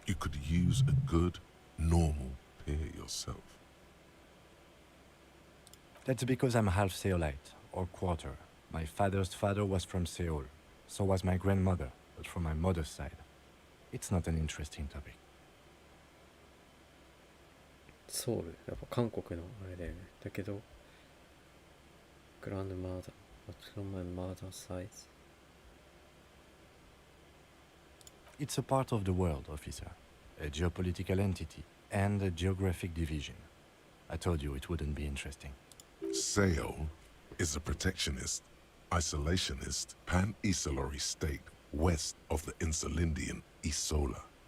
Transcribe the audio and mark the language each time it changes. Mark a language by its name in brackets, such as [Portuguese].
[English] You could use a good, normal pair yourself. That's because I'm half Seolite, or quarter. My father's father was from Seoul. So was my grandmother, but from my mother's side. It's not an interesting topic. [Japanese] ソウル、やっぱ韓国のあれだよね。だけど、グランドマーダー、 [English] from my mother's side. It's a part of the world, officer. A geopolitical entity and a geographic division. I told you it wouldn't be interesting. Seoul is a protectionist, isolationist, pan-Isolari state west of the Insulindian Isola.